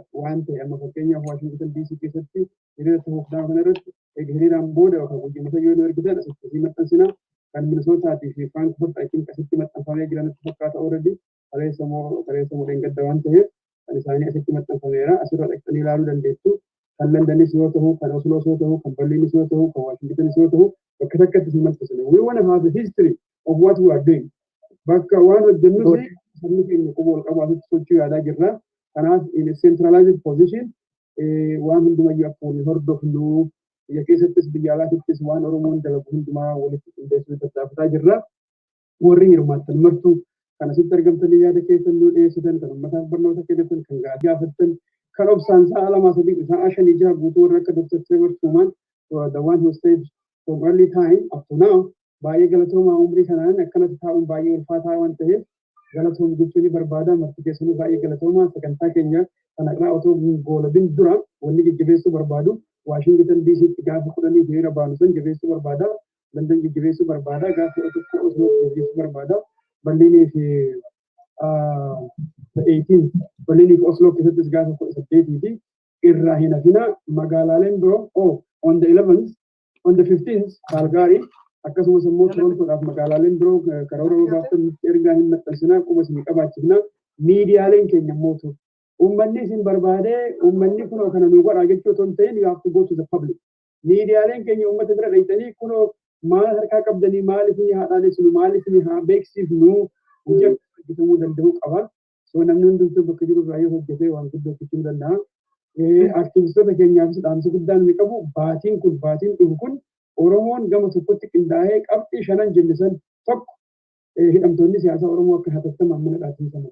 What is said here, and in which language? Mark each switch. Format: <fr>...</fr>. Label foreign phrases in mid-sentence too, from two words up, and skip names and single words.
<om>Waan ta'e amma fakkeenyaaf Waashingtan DC keessatti hiriira ta'uuf kana irratti hiriiraan booda yookaan guyyumata yoo nu argitan asitti maxxansina kan Minisootaatiif Firaankifoorti achiin asitti maxxanfamee jiranitti fakkaata already kaleessa moo dheengadda waan ta'eef kan isaanii asitti maxxanfameera asirra dhaqxanii ilaaluu dandeessu. Kan Landanis yoo ta'u, kan Osloos yoo ta'u, kan Berliinis yoo ta'u, kan Waashingtanis yoo ta'u, bakka takkatti isin maxxansine.</om> <en>We want to have the history of what we are doing.</en> <om>Bakka waan hojjennusi sabni keenya quba ol qabu asitti sochii yaadaa jirra. Kanaaf</om> <en>in a centralized position</en> <om>waan hundumayyuu akka waliin hordofnu biyya keessattis biyya alaattis waan Oromoon dalagu hundumaa walitti qindeessuu tattaafataa jirra. Warri hirmaattan martuu kan asitti argamtanii yaada keessan nuu dhiyeessitan kan uummataaf barnoota kennitan kan gaafattan kan obsaan sa'a lama sadii sa'a shan ijaa guutuu warra akka Dr. Trevor Truman</om> <en>the one who stayed from early time up to now</en> <om>baay'ee galatoomaa umrii kanaan akkanatti taa'uun baay'ee ulfaataa waan ta'eef galatoom jechuun barbaada marti keessanii baay'ee galatoomaa sagantaa keenya kanarraa otoo goolabin dura wanni jajjabeessuu barbaadu Waashingtan DC'tti gaafa 10 hiriira baanu san jabeessuu barbaada London jajjabeessuu barbaada gaafa 11 Oslo jajjabeessuu barbaada Berliinii fi 18 Berliinii fi Oslo keessattis gaafa 18 fi irraa hin hafina magaalaaleen biroo</om> <en>on the 11th on the</en> <om>15th Calgary akkasumas immoo Torontoodhaaf magaalaaleen biroo karoora baaftan ergaa hin maxxansinaa quba isin qabaachifna miidiyaaleen keenya mootu ummanni isin barbaadee ummanni kunoo kana nu godhaa jechuu otoo hin ta'in</om> <en>you have to go to the public</en> <om>miidiyaaleen keenya ummata bira dhaqxanii kunoo maal harkaa qabdanii maal isin haa dhaadessinu maal isin haa beeksifnu hojjetamuu danda'uu qaba. So namni hundumtuu bakka jiru irraa yoo hojjetee waan guddoo hojjechuu danda'a. Aktivistoota keenyaafis dhaamsa guddaan ni qabu. Baatiin dhufu kun Oromoon gama tokkotti qindaa'ee qabxii shanan jennisan tokko hidhamtoonni siyaasaa Oromoo akka hatattamaan mana dhaabsifaman.</om>